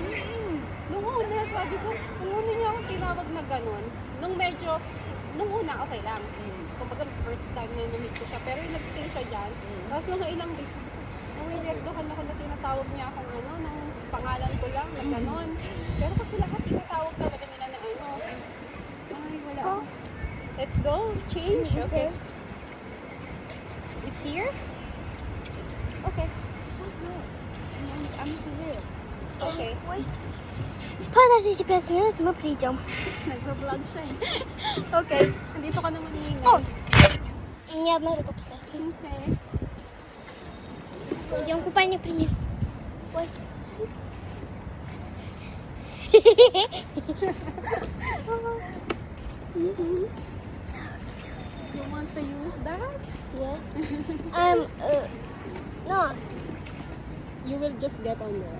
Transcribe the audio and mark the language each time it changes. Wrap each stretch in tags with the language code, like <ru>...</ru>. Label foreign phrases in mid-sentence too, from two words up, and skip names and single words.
<tl>Nung una, sabi ko, nung una niya ako tinawag na gano'n, nung una, okay lang. Kumbaga,</tl> <en>first time</en> <tl>na namit ko siya, pero yung nag-stay siya dyan, tapos mga ilang days, weirdohan ako na tinatawag niya akong ano, ng pangalan ko lang, na gano'n. Pero kasi lahat tinatawag talaga nila na ano. Ay, wala.</tl> <en>Go. Let's go. Change. Okay. It's here? Okay.</en> <tl>Ano sila? Okay.</tl> <ru>Ой. Подождите 5 минут, мы придем.</ru> <tl>Nagpa-vlog siya eh. Okay. Nandito ka naman</tl> <ru>О!</ru> <tl>ngayon.</tl> <ru>У меня одна рука пустая.</ru> <tl>Okay.</tl> <ru>Идем купание примем. Ой.</ru> <en>You want to use that? Yeah. No. You will just get on there.</en>